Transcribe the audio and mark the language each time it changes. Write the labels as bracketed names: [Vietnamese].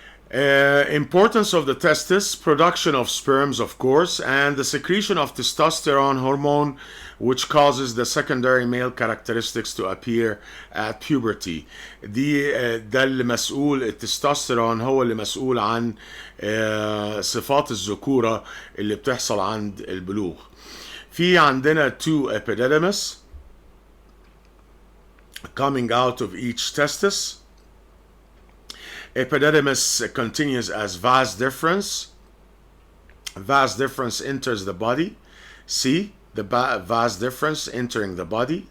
[English] Importance of the testis: production of sperms, of course, and the secretion of testosterone hormone, which causes the secondary male characteristics to appear at puberty. [Arabic] ده اللي مسؤول، التستوستيرون هو اللي مسؤول عن صفات الذكورة اللي بتحصل عند البلوغ. [English] في عندنا two epididymis coming out of each testis. Epididymis continues as vas deferens. Vas deferens enters the body. See the vas deferens entering the body.